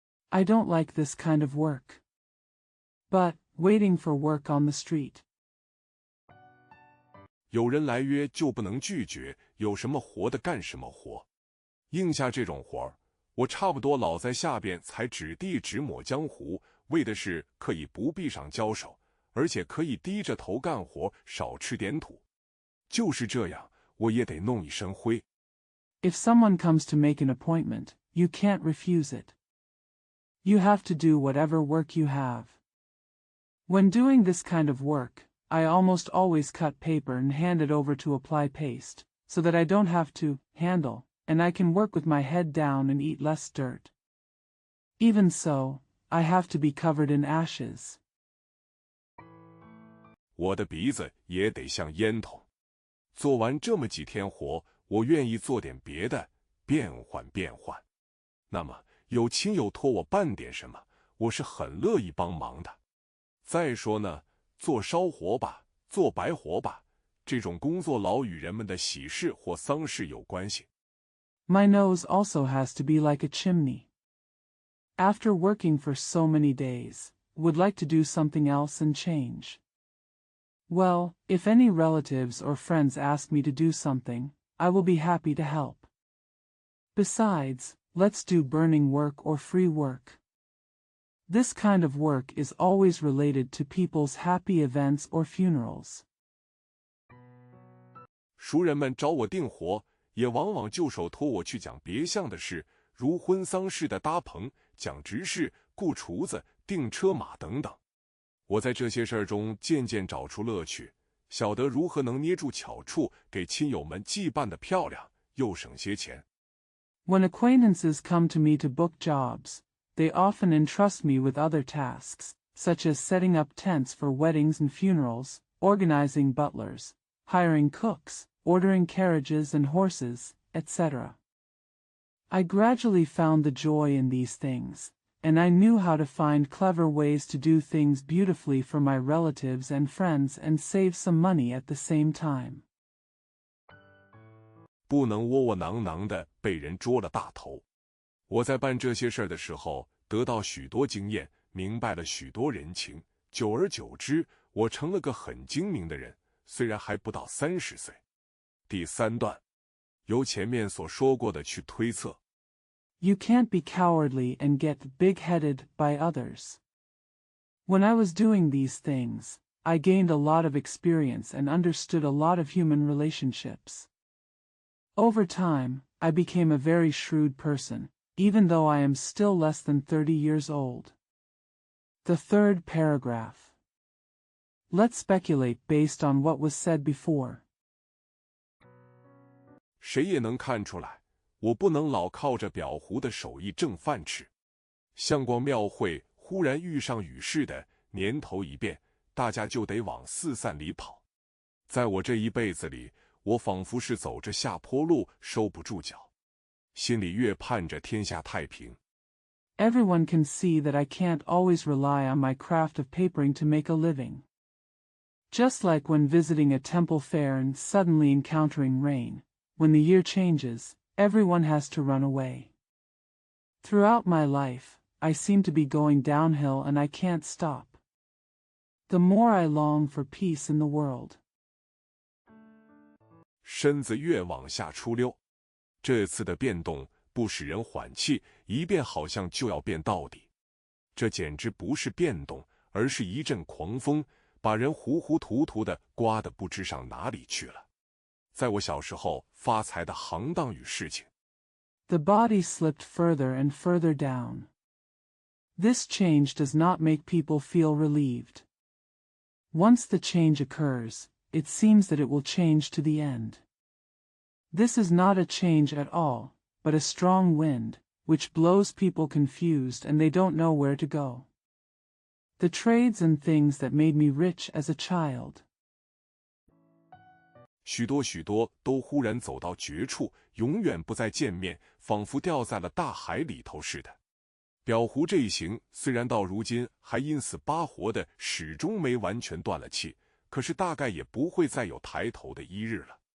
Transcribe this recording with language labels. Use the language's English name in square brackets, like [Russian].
[English] I don't like this kind of work. But, waiting for work on the street. [Chinese] 有人来约就不能拒绝，有什么活的干什么活。应下这种活儿，我差不多老在下边才指地指抹江湖，为的是可以不闭上交手，而且可以低着头干活，少吃点土。就是这样，我也得弄一身灰。 [English] If someone comes to make an appointment, you can't refuse it. You have to do whatever work you have. When doing this kind of work, I almost always cut paper and hand it over to apply paste, so that I don't have to handle, and I can work with my head down and eat less dirt. Even so, I have to be covered in ashes. [Chinese] 我的鼻子也得像烟筒。做完这么几天活，我愿意做点别的，变换变换。那么有亲友托我办点什么，我是很乐意帮忙的。再说呢，做烧活吧，做白活吧，这种工作老与人们的喜事或丧事有关系。 [English] My nose also has to be like a chimney. After working for so many days, would like to do something else and change. Well, if any relatives or friends ask me to do something, I will be happy to help. Besides, let's do burning work or free work. This kind of work is always related to people's happy events or funerals. [Chinese] 熟人们找我订活，也往往就手托我去讲别项的事，如婚丧事的搭棚、讲执事、雇厨子、订车马等等。我在这些事儿中渐渐找出乐趣，晓得如何能捏住巧处，给亲友们既办得漂亮，又省些钱。 [English] When acquaintances come to me to book jobs, they often entrust me with other tasks, such as setting up tents for weddings and funerals, organizing butlers, hiring cooks, ordering carriages and horses, etc. I gradually found the joy in these things, and I knew how to find clever ways to do things beautifully for my relatives and friends and save some money at the same time. [Chinese] 不能窝窝囊囊的被人捉了大头。我在办这些事儿的时候，得到许多经验，明白了许多人情，久而久之，我成了个很精明的人，虽然还不到30岁。第3段，由前面所说过的去推测。 [English] You can't be cowardly and get big-headed by others. When I was doing these things, I gained a lot of experience and understood a lot of human relationships. Over time, I became a very shrewd person, even though I am still less than 30 years old. The third paragraph. Let's speculate based on what was said before. [Chinese] 谁也能看出来，我不能老靠着裱糊的手艺挣饭吃。像逛庙会忽然遇上雨似的，年头一变，大家就得往四散里跑。在我这一辈子里，我仿佛是走着下坡路，收不住脚，心里越盼着天下太平。 [English] Everyone can see that I can't always rely on my craft of papering to make a living. Just like when visiting a temple fair and suddenly encountering rain, when the year changes, everyone has to run away. Throughout my life, I seem to be going downhill and I can't stop. The more I long for peace in the world. [Chinese] 身子越往下出溜，这次的变动不使人缓气，一变好像就要变到底。这简直不是变动，而是一阵狂风，把人糊糊涂涂的刮得不知上哪里去了。在我小时候发财的行当与事情。 [English] The body slipped further and further down. This change does not make people feel relieved. Once the change occurs, it seems that it will change to the end. This is not a change at all, but a strong wind, which blows people confused and they don't know where to go. The trades and things that made me rich as a child. [Chinese] 许多都忽然走到绝处，永远不再见面，仿佛掉在了大海里头似的。裱糊这一行虽然到如今还因死巴活的，始终没完全断了气，可是大概也不会再有抬头的一日了。